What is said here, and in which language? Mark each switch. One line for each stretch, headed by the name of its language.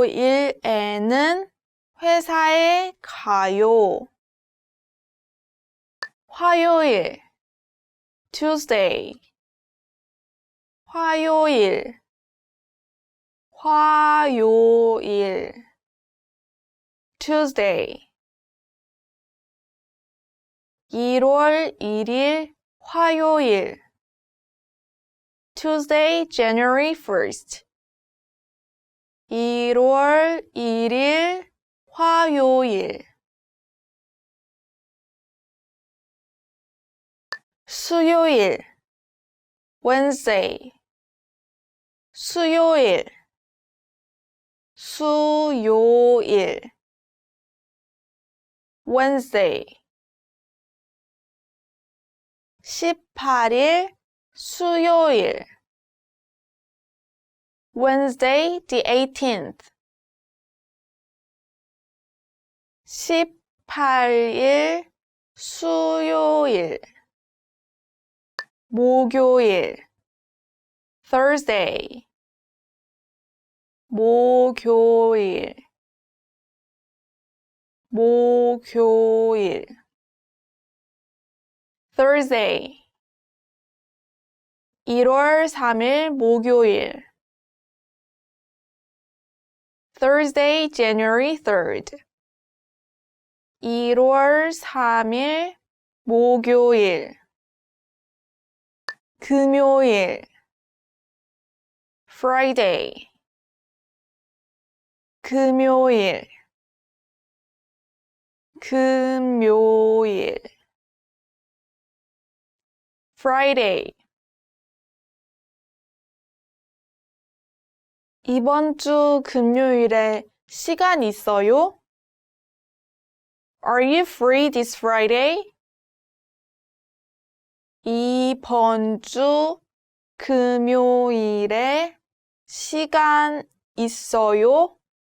Korean: 월요일에는 회사에 가요. 화요일, Tuesday. 화요일, 화요일, Tuesday. 1월 1일 화요일,
English: Tuesday, January 1st.
Korean: 1월 1일 화요일. 수요일, Wednesday. 수요일, 수요일, Wednesday. 18일 수요일,
English: Wednesday, the 18th.
Korean: 18일 수요일, 목요일, Thursday. 목요일, 목요일, Thursday. 1월 3일 목요일,
English: Thursday, January 3rd.
Korean: 1월 3일 목요일, 금요일, Friday. 금요일, 금요일, Friday. 이번 주 금요일에 시간 있어요?
English: Are you free this Friday?
Korean: 이번 주 금요일에 시간 있어요?